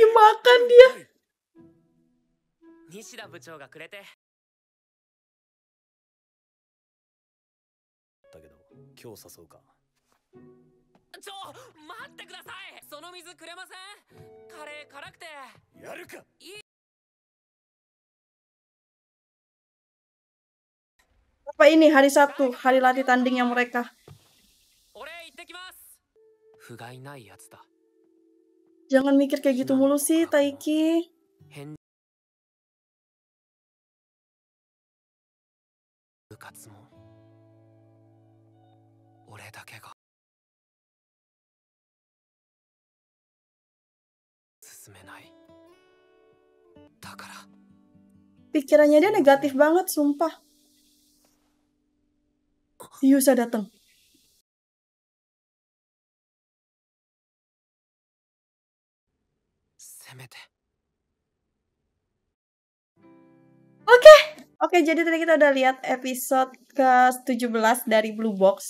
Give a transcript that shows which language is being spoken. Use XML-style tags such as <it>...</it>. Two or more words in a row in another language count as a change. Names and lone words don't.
<id>makan dia.</id> <ja>西田部長がくれて。だけど今日誘うか。ちょ、待ってください。その水くれません？カレー辛くて。やるか。</ja> <id>Apa ini hari Sabtu, hari latih tandingnya mereka?</id> <ja>俺行ってきます。不甲斐ないやつだ。</ja> <id>Jangan mikir kayak gitu mulu sih, Taiki.</id> <ja>変部活も俺だけが進めない。だから</ja> <id>Pikirannya dia negatif banget, sumpah. Si Yusa datang. Oke, jadi tadi kita udah lihat episode ke-17 dari Blue Box.</id>